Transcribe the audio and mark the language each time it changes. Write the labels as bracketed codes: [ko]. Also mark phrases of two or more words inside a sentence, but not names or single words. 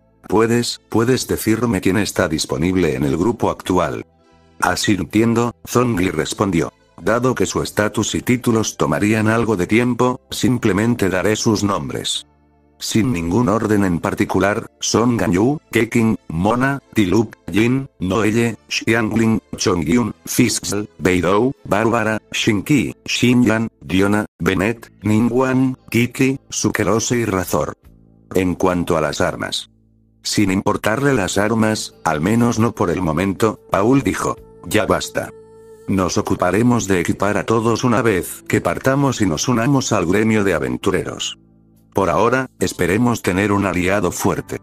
[es] ¿Puedes decirme quién está disponible en el grupo actual? Asintiendo, Zhongli respondió. Dado que su estatus y títulos tomarían algo de tiempo, simplemente daré sus nombres. Sin ningún orden en particular, son Ganyu, Keqing, Mona, Diluc, Jin, Noelle, Xiangling, Chongyun, Fischl, Beidou, Bárbara, Shinki, Xinyan, Diona, Bennett, Ningguang, Kiki, Sukelose y Razor. En cuanto a las armas. Sin importarle las armas, al menos no por el momento, Paul dijo. Ya basta. Nos ocuparemos de equipar a todos una vez que partamos y nos unamos al gremio de aventureros. Por ahora, esperemos tener un aliado fuerte.